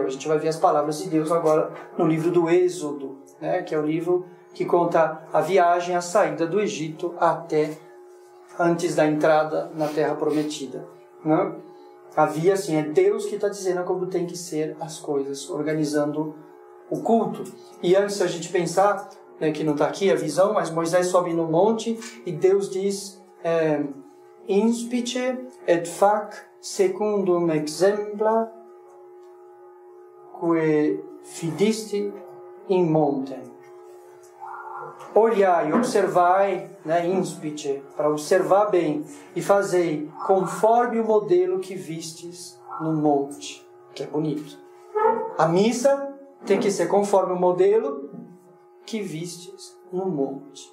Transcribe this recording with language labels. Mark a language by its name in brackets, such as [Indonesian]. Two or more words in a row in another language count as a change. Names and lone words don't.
[Portuguese] A gente vai ver as palavras de Deus agora no livro do Êxodo, né, que é o livro que conta a viagem, a saída do Egito até antes da entrada na Terra Prometida. Né? Havia, assim, é Deus que está dizendo como tem que ser as coisas, organizando o culto. E antes a gente pensar, né, que não está aqui a visão, mas Moisés sobe no monte e Deus diz: [Latin] Inspice et fac secundum exempla que fidisti in montem. [Portuguese] Olhai, observai, né, inspice, para observar bem, e fazei conforme o modelo que vistes no monte, que é bonito. A missa tem que ser conforme o modelo que vistes no monte.